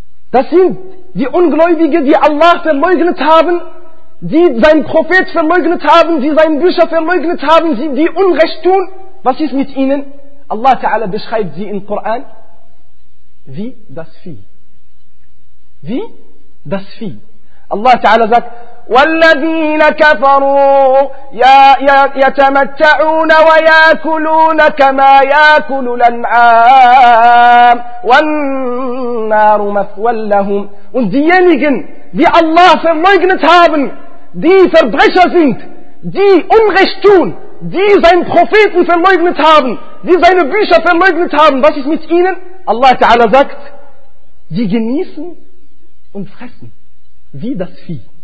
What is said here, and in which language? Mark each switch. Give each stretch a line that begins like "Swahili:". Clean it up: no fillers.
German: Das sind die Ungläubigen, die Allah verleugnet haben, die seinen Prophet verleugnet haben, die seinen Bücher verleugnet haben, die Unrecht tun. Was ist mit ihnen? Allah Ta'ala beschreibt sie im Koran wie das Vieh. Wie das Vieh. Allah Ta'ala sagt,
Arabic: وَالَّذِينَ كَفَرُوا يَتَمَتَّعُونَ وَيَاكُلُونَ كَمَا يَاكُلُ الْأَنْعَامُ وَالنَّارُ مَثْوًى لَهُمْ.
German: Und diejenigen, die Allah verleugnet haben, die Verbrecher sind, die Unrecht tun, die seinen Propheten verleugnet haben, die seine Bücher verleugnet haben, was ist mit ihnen? Allah Ta'ala sagt, die genießen und fressen wie das Vieh.